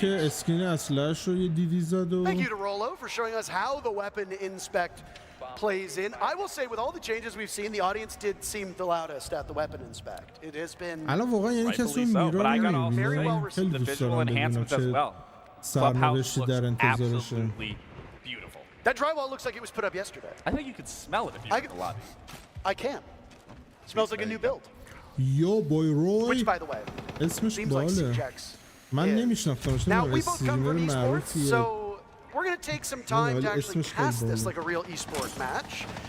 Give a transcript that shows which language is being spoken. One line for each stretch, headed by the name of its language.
Persian: که اسکین اسلحه‌شو یه دیدی زد و
English: Thank you to Rollo for showing us how the weapon inspect plays in. I will say with all the changes we've seen, the audience did seem the loudest at the weapon inspect. It has been
Persian: الان واقعا یعنی کسی میرا نمیبینه. خیلی دوست دارم ببینم چه سرنوشتی در انتظارشه.
English: That drywall looks like it was put up yesterday. I think you could smell it if you're in the lobby. I can. Smells like a new build. Yo boy Roy. Which by the way,
Persian: اسمش باله. من نمیشناختمش.
English: Now we both come from esports, so we're going to take some time to actually cast this like a real esports match.